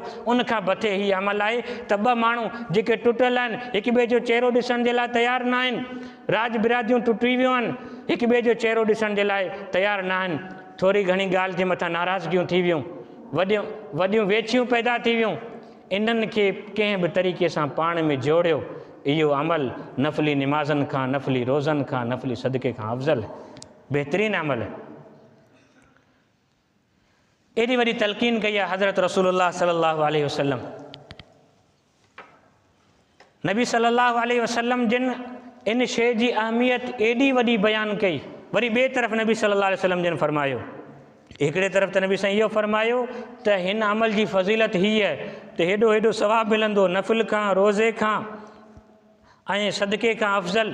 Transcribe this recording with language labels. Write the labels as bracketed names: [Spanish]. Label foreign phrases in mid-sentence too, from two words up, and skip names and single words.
[Sindhi] उनखां मथे हीउ अमल आहे त 2 माण्हू जेके टुटियल आहिनि, हिक ॿिए जो चहिरो ॾिसण जे लाइ तयारु न आहिनि, राज बिरादियूं टुटी वियूं आहिनि, हिक ॿिए जो चहिरो ॾिसण जे लाइ तयारु न आहिनि, थोरी घणी ॻाल्हि जे मथां नाराज़गियूं थी वियूं, वॾियूं वेछियूं पैदा थी वियूं, इन्हनि खे कंहिं बि तरीक़े सां पाण में जोड़ियो। इहो अमल नफ़ली निमाज़नि खां, नफ़ली रोज़नि खां, नफ़ली सदक़े खां अफ़ज़ल, बहितरीनु अमल आहे। एॾी वॾी तलक़ीन कई आहे हज़रत [Arabic] رسول الله صلى الله عليه وسلم. [Sindhi] नबी [Arabic] صلى الله عليه وسلم [Sindhi] जिन इन शइ जी अहमियत एॾी वॾी बयानु कई। वरी ॿिए तरफ़ नबी [Arabic] صلى الله عليه وسلم [Sindhi] जिन फरमायो, हिकिड़े तरफ़ त नबी साईं इहो फरमायो त हिन अमल जी फज़ीलत हीअ त हेॾो हेॾो सवाबु मिलंदो नफ़िल खां, रोज़े खां ऐं सदके खां अफ़ज़ल।